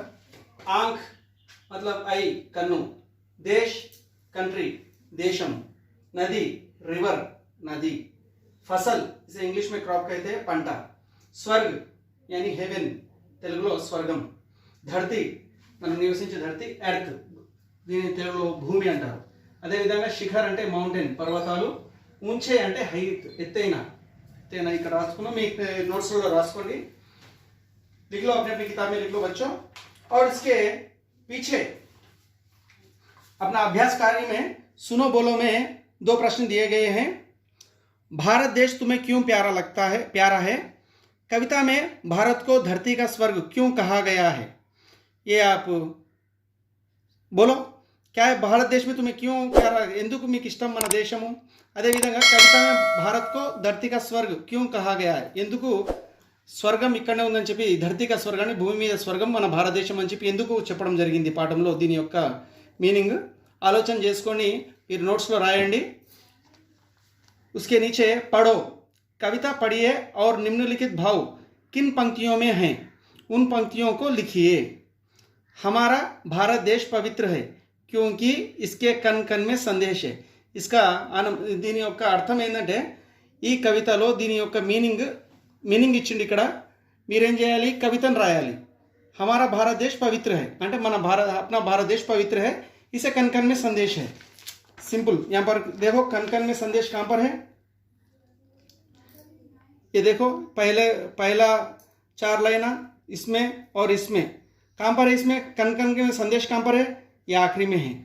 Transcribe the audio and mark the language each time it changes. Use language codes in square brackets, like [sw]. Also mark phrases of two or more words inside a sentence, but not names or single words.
[hi] आंख मतलब आई, कन्नु, देश कंट्री, देशम, नदी रिवर नदी, फसल इसे इंग्लिश में क्रॉप कहते हैं पंटा, स्वर्ग यानी हेवन [te] తెలుగులో స్వర్గం, [hi] धरती [te] మనం నివసించే ధరతి ఎర్త్, దీని తెలుగులో భూమి అంటారు। అదేవిధంగా శిఖర్ అంటే మౌంటైన్ పర్వతాలు, ऊंचे అంటే హైట్ ఎత్తైన, ఎత్తైన ఇక్కడ రాసుకున్నాం, మీ नोट्स లో రాసుకోండి, [hi] लिख लो अपने अपनी किताब में लिख लो बच्चों। और इसके पीछे अपना अभ्यास कार्य में सुनो बोलो में 2 प्रश्न दिए गए हैं। भारत देश तुम्हें क्यों प्यारा है, कविता में भारत को धरती का स्वर्ग क्यों कहा गया है, ये आप बोलो। क्या है भारत देश में तुम्हें क्यों प्यारा, [te] ఎందుకు మీకు ఇష్టం మన దేశము। అదేవిధంగా కవిత [hi] में भारत को धरती का स्वर्ग क्यों कहा गया है, [te] ఎందుకు స్వర్గం ఇక్కడనే ఉందని చెప్పి, [hi] धरती का [te] స్వర్గాన్ని భూమి మీద స్వర్గం మన భారతదేశం అని చెప్పి ఎందుకు చెప్పడం జరిగింది పాఠంలో, దీని యొక్క మీనింగ్ ఆలోచన చేసుకొని మీరు నోట్స్లో రాయండి। [hi] उसके नीचे पढ़ो, कविता पढ़िए और निम्नलिखित भाव किन पंक्तियों में हैं उन पंक्तियों को लिखिए। हमारा भारत देश पवित्र है क्योंकि इसके कन कन में संदेश है। [te] इसका దీని యొక్క అర్థం ఏంటంటే, ఈ కవితలో దీని యొక్క మీనింగ్ ఇచ్చింది, ఇక్కడ మీరేం చేయాలి, కవితను రాయాలి। [hi] हमारा भारत देश पवित्र है [te] అంటే మన [hi] अपना भारत देश पवित्र है, इसे कन कन में संदेश है। सिंपल, यहाँ पर देखो कन कन में संदेश कहाँ पर है, ये देखो पहला 4 लाइना इसमें और इसमें कहाँ पर है, इसमें कन कन के में संदेश कहाँ पर है, ये आखिरी में है।